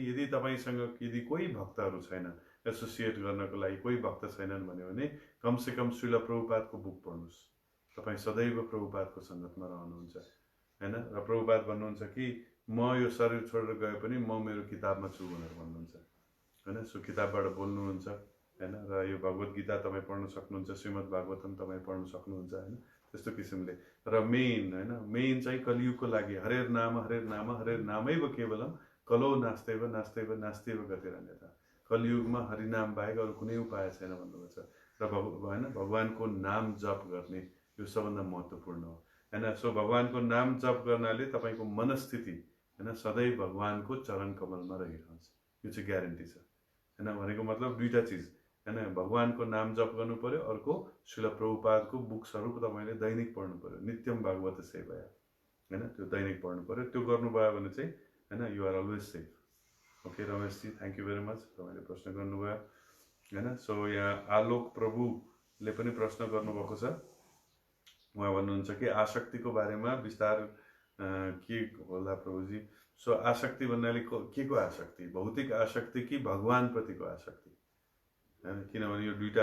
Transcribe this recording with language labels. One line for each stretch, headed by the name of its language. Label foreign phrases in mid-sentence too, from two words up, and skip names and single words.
Nepali: यदि तपाईसँग यदि कोही भक्तहरू छैन एसोसिएट गर्नको लागि कोही भक्त छैनन् भने कमसेकम श्रील प्रभुपादको बुक पढ्नुहोस् तपाईँ सदैव प्रभुपादको सङ्गतमा रहनुहुन्छ हैन र प्रभुपाद भन्नुहुन्छ कि म यो शरीर छोडेर गए पनि म मेरो किताबमा छु भनेर भन्नुहुन्छ हैन सो किताबबाट बोल्नुहुन्छ हैन र यो भगवत गीता तपाईँ पढ्न सक्नुहुन्छ श्रीमद भागवतम तपाईँ पढ्न सक्नुहुन्छ हैन त्यस्तो किसिमले र मेन चाहिँ कलियुगको लागि हरेर
Sanskrit: नामैव केवलम कलो नास्तेव नास्तेव नास्तेव गतिरन्यथा
Nepali: कलियुगमा हरिनाम बाहेक अरू कुनै उपाय छैन भन्नुभएको छ र भगवानको नाम जप गर्ने यो सबभन्दा महत्त्वपूर्ण हो हैन सो भगवानको नाम जप गर्नाले तपाईको मनस्थिति हैन सधैँ भगवानको चरण कमलमा रहिरहन्छ यो चाहिँ ग्यारेन्टी छ हैन भनेको मतलब दुईटा चीज हैन भगवानको नाम जप गर्नु पर्यो अर्को श्रील प्रभुपादको बुक्सहरु तपाईले दैनिक पढ्नु पर्यो
Sanskrit: नित्यम भागवत सेवया
Nepali: हैन त्यो दैनिक पढ्नु पर्यो त्यो गर्नुभयो भने चाहिँ हैन
English: you are always safe okay
Nepali: रमेश जी
English: thank you very much
Nepali: तपाईले प्रश्न गर्नुभयो हैन सो यहाँ आलोक प्रभुले पनि प्रश्न गर्नुभएको छ उहाँ भन्नुहुन्छ कि आसक्तिको बारेमा विस्तार के होला प्रभुजी सो आसक्ति भन्नाले के को आसक्ति भौतिक आसक्ति कि भगवान प्रतिको आसक्ति हैन किनभने यो दुईटा